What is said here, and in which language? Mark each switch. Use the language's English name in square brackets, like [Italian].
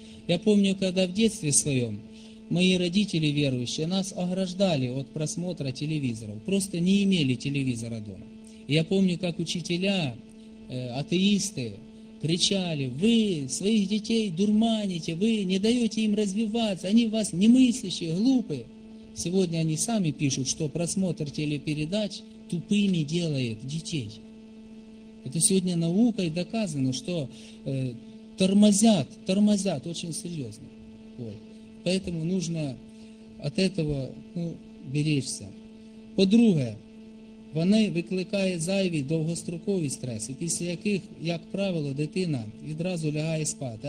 [Ukrainian] Я пам'ятаю, коли в дитинстві своєму мої батьки віруючі нас ограждали від просмотру телевізорів, просто не мали телевізора вдома. Я пам'ятаю, як учителі, атеїсти, кричали, ви своїх дітей дурманите, ви не даєте їм розвиватися, вони у вас немислящі, глупі. [Russian] Сегодня они сами пишут, что просмотр телепередач тупыми делает детей. Это сегодня наукой доказано, что тормозят очень серьезно. Вот. Поэтому нужно от этого беречься. [Ukrainian] По-друге, вони викликають зайві довгострокові стреси, після яких, як правило, дитина відразу лягає спати.